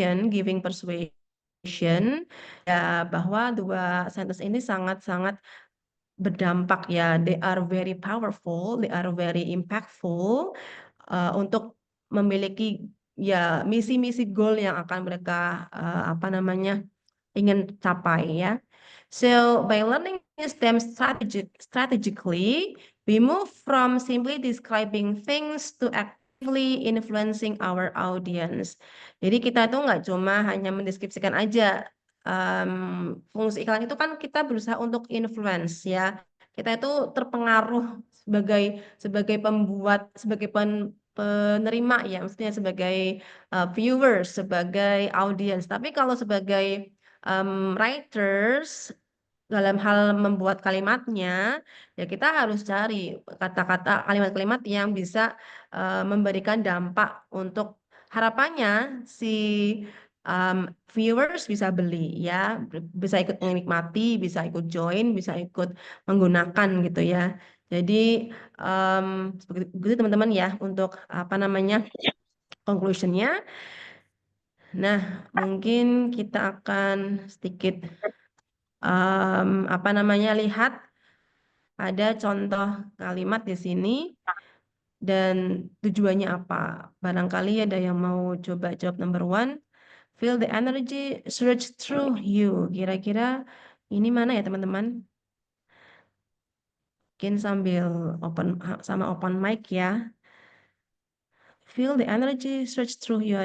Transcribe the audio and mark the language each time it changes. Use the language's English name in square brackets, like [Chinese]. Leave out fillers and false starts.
[English] giving persuasion [Indonesian] ya, bahwa dua sentence ini sangat-sangat berdampak ya, [English] they are very powerful, they are very impactful [Indonesian] untuk memiliki ya misi-misi goal yang akan mereka apa namanya ingin capai ya. [English] So by learning them strategically, we move from simply describing things to actively influencing our audience. [Indonesian] Jadi kita tuh nggak cuma hanya mendeskripsikan aja. Fungsi iklan itu kan kita berusaha untuk influence ya. Kita itu terpengaruh sebagai pembuat, sebagai penerima ya, maksudnya sebagai viewers, sebagai audience. Tapi kalau sebagai writers dalam hal membuat kalimatnya, ya kita harus cari kata-kata, kalimat-kalimat yang bisa memberikan dampak untuk harapannya si viewers bisa beli ya, bisa ikut menikmati, bisa ikut join, bisa ikut menggunakan gitu ya. Jadi begitu teman-teman ya untuk apa namanya conclusionnya. Nah, mungkin kita akan sedikit apa namanya lihat ada contoh kalimat di sini dan tujuannya apa. Barangkali ada yang mau coba jawab [English] number one. Feel the energy surge through you. [Indonesian] Kira-kira ini mana ya teman-teman? Mungkin sambil open mic ya. [English] Feel the energy surge through you.